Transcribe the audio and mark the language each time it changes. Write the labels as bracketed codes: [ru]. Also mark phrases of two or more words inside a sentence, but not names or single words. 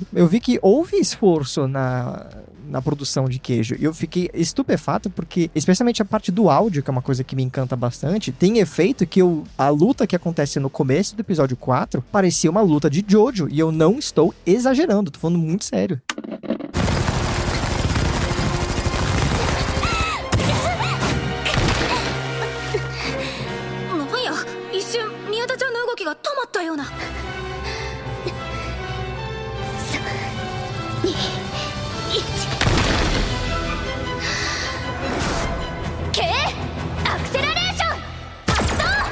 [pt] Eu vi que houve esforço na produção de queijo, e eu fiquei estupefato porque, especialmente a parte do áudio, que é uma coisa que me encanta bastante, tem efeito que a luta que acontece no começo do episódio 4 parecia uma luta de Jojo, e eu não estou exagerando, tô falando muito sério. [ja] が止まったような。3、2、1。Kアクセラレーション発動。